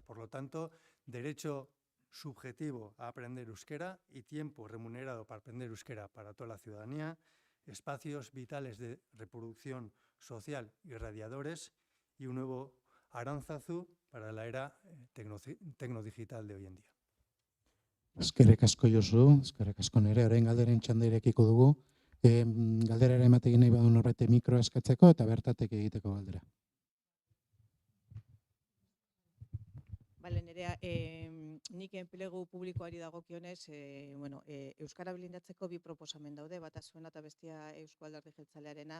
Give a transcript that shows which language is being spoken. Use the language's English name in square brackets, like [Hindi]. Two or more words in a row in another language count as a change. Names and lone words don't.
[Spanish] Por lo tanto, derecho subjetivo a aprender euskera y tiempo remunerado para aprender euskera para toda la ciudadanía, espacios vitales de reproducción social y radiadores, y un nuevo Aránzazu para la era tecnodigital de hoy en día. [Basque] Eskerrik asko Josu, eskerrik asko nire, orain galderen txanda irekiko dugu. Galderara ematekin nahi badu norbait mikroa eskatzeko eta bertatik egiteko galdera. Bale, Nerea, nik enplegu publikoari dagokionez, euskara blindatzeko bi proposamen daude, bata zuena eta bestea Eusko Alderdi Jeltzalearena.